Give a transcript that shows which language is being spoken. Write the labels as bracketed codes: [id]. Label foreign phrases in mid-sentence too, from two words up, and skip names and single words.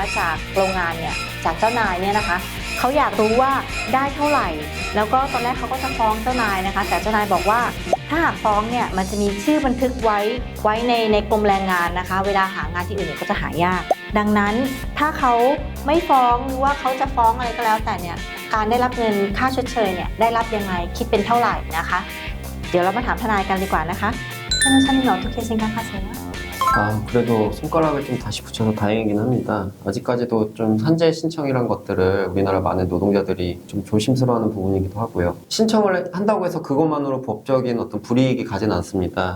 [th] จากโรงงานเนี่ยจากเจ้านายเนี่ยนะคะเขาอยากรู้ว่าได้เท่าไหร่แล้วก็ตอนแรกเขาก็จะฟ้องเจ้านายนะคะแต่เจ้านายบอกว่าถ้าหากฟ้องเนี่ยมันจะมีชื่อบันทึกไว้ในกรมแรงงานนะคะเวลาหางานที่อื่นก็จะหายากดังนั้นถ้าเขาไม่ฟ้องหรือว่าเขาจะฟ้องอะไรก็แล้วแต่เนี่ยการได้รับเงินค่าชดเชยเนี่ยได้รับยังไงคิดเป็นเท่าไหร่นะคะ เดี๋ยวเรามาถามทนายกันดีกว่านะคะ [ko] 변호사님이 어떻게 생각하세요? 그래도 손가락을 좀 다시 붙여서 다행이긴 합니다. 아직까지도 좀 산재 신청이란 것들을 우리나라 많은 노동자들이 좀 조심스러워하는 부분이기도 하고요. 신청을 한다고 해서 그것만으로 법적인 어떤 불이익이 가진 않습니다.